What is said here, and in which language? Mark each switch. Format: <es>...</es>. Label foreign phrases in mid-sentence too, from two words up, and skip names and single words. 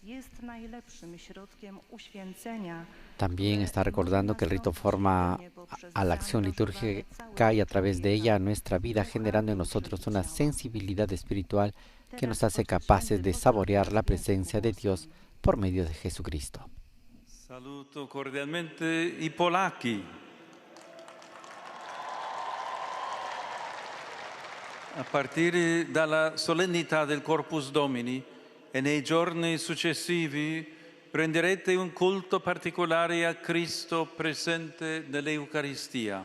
<es>También está recordando que el rito forma a la acción litúrgica y a través de ella a nuestra vida, generando en nosotros una sensibilidad espiritual que nos hace capaces de saborear la presencia de Dios por medio de Jesucristo.</es> <it>Saluto cordialmente i polacchi. A partire dalla solennità del Corpus Domini e nei giorni successivi prenderete un culto particolare a Cristo presente nell'Eucaristia.</it>